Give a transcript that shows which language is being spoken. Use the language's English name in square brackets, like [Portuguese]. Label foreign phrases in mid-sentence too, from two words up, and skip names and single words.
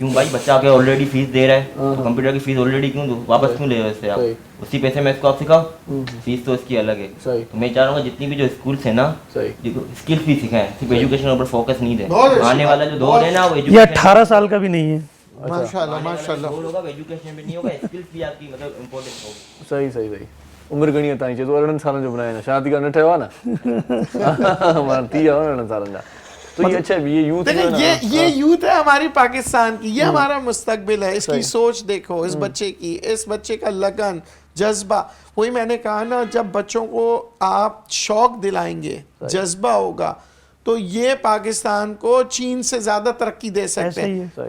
[Urdu] کیوں بھائی، بچہ آکے آل ریڈی فیس دے رہا ہے، تو کمپیوٹر کی فیس آل ریڈی کیوں دو، واپس کیوں لے رہے ہو اس سے آپ، اسی پیسے میں اس کو آپ سکھاؤ، فیس تو اس کی الگ ہے. تو میں چاہ رہا ہوں جتنی بھی جو اسکولز ہے نا، اسکلز بھی سکھائیں، صرف ایجوکیشن کے اوپر فوکس نہیں دیں. آنے والا جو دور ہے نا وہ یہ 18 سال کا بھی نہیں ہے. ماشاءاللہ ماشاءاللہ. وہ ہوگا ایجوکیشن میں نہیں ہوگا، اسکلز بھی آپ کی مطلب امپورٹنٹ ہوگی. [Sindhi] सही सही सही. उम्र घणी ताईं चए तो 18 सालनि जो बनाए ना, शादी का न ठहियो आहे न, मां 30 आहे 18 सालनि जा. [Urdu] تو یہ اچھا یہ یوتھ ہے, یہ یوتھ ہے ہماری پاکستان کی، یہ ہمارا مستقبل ہے. اس کی سوچ دیکھو، اس بچے کی، اس بچے کا لگن، جذبہ. وہی میں نے کہا نا، جب بچوں کو آپ شوق دلائیں گے، جذبہ ہوگا، تو یہ پاکستان کو چین سے زیادہ ترقی دے سکتے ہیں.